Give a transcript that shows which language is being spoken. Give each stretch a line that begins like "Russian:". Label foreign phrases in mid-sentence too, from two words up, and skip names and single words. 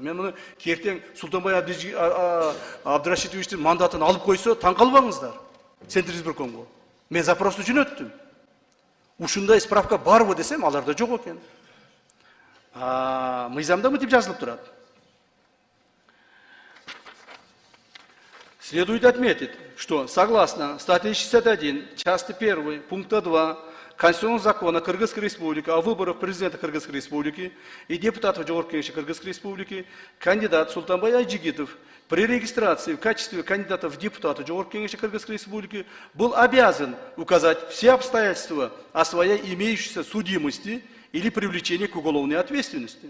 Kyrgyz: Мен муну ертең Султанбай Абдрашитовичтин мандатын алып койсо, таң калбаңыздар.
Russian: Центр избиркомго.
Kyrgyz: Мен запрос үчүн өттүм. Ушундай справка барбы десем, аларда жок экен. Мыйзамда мынтип жазылып турат.
Russian: Следует отметить, что согласно статье 61, части 1, пункта 2 Конституционного закона Кыргызской Республики о выборах президента Кыргызской Республики и депутатов Жогорку Кеңеши Кыргызской Республики кандидат Султанбай Айжигитов при регистрации в качестве кандидата в депутаты Жогорку Кеңеши Кыргызской Республики был обязан указать все обстоятельства о своей имеющейся судимости или привлечении к уголовной ответственности.